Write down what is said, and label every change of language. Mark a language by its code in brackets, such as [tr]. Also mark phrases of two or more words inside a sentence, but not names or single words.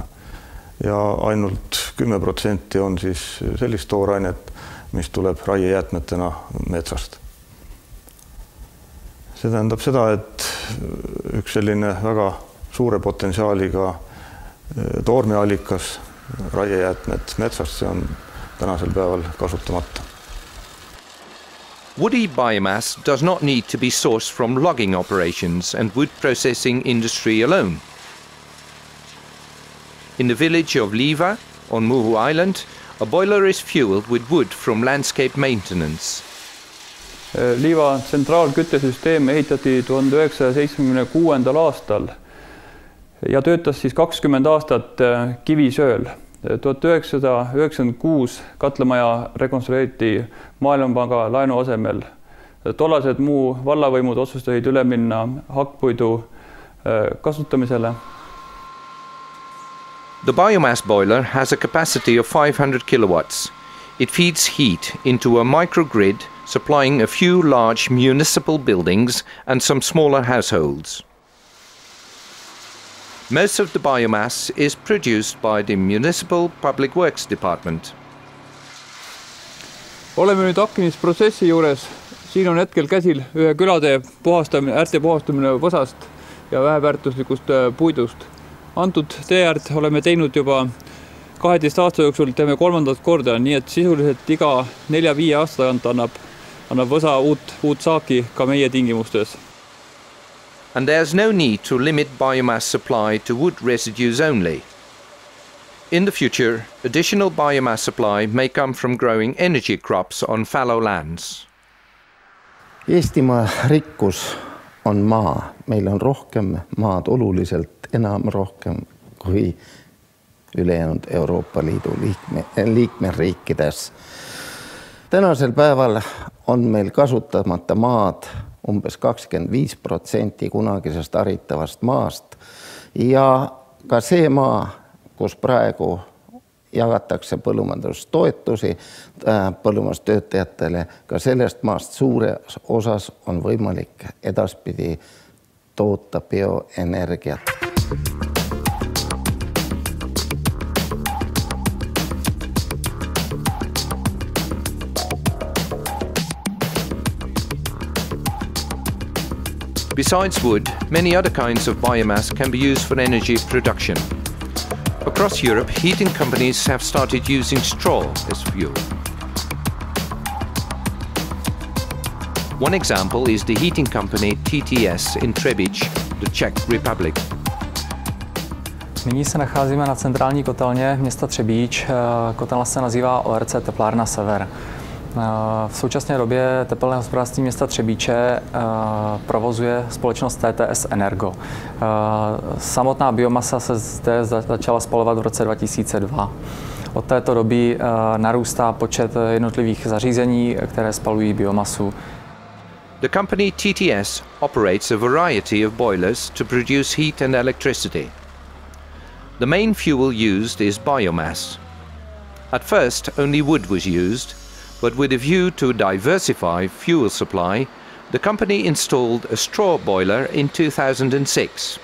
[et] Ja ainult 10% on siis sellist toorainet, mis tuleb raiejäätmetena metsast. See tähendab seda, et üks selline väga suure potentsiaaliga toormeallikas raiejäätmed metsast, see on tänasel päeval kasutamata. [en] Woody biomass does not need to be sourced from logging operations and wood processing industry alone. In the village of Liiva, On Muhu Island, a boiler is fueled with wood from landscape maintenance. [et] Liiva tsentraalküttesüsteem ehitati 1976. aastal ja töötas siis 20 aastat kivisööl. 1996 katlamaja rekonstrueeriti Maailmapanga laenu asemel. Tollased muu vallavõimud otsustasid üle minna hakkpuidu kasutamisele. [en] The biomass boiler has a capacity of 500 kilowatts. It feeds heat into a microgrid supplying a few large municipal buildings and some smaller households. Most of the biomass is produced by the Municipal Public Works Department. [et] Oleme nüüd hakkimisprotsessi juures. Siin on hetkel käsil ühe külade puhastamine, äärte puhastamine võsast ja väheväärtuslikust puidust. Antud teeäärt oleme teinud juba 12 aasta jooksul, teeme 3. korda, nii et sisuliselt iga 4-5 aasta tagant annab võsa uut saaki ka meie tingimustes. [en] And there's no need to limit biomass supply to wood residues only. In the future, additional biomass supply may come from growing energy crops on fallow lands. [et] Eestimaa rikkus on maa. Meil on rohkem maad, oluliselt enam rohkem kui ülejäänud Euroopa Liidu liikmeriikides. Tänasel päeval on meil kasutamata maad umbes 25% kunagisest haritavast maast ja ka see maa, kus praegu jagatakse põllumajandustoetusi põllumajandustöötajatele, ka sellest maast suures osas on võimalik edaspidi toota bioenergiat. [en] Besides wood, many other kinds of biomass can be used for energy production. Across Europe, heating companies have started using straw as fuel. One example is the heating company TTS in Třebíč, the Czech Republic. [cs] Nyní se nacházíme na centrální kotelně města Třebíč. Kotelna se nazývá ORC Teplárna Sever. V současné době tepelné hospodářství města Třebíče provozuje společnost TTS Energo. Samotná biomasa se zde začala spalovat v roce 2002. Od této doby narůstá počet jednotlivých zařízení, které spalují biomasu. [en] The company TTS operates a variety of boilers to produce heat and electricity. The main fuel used is biomass. At first, only wood was used, but with a view to diversify fuel supply, the company installed a straw boiler in 2006.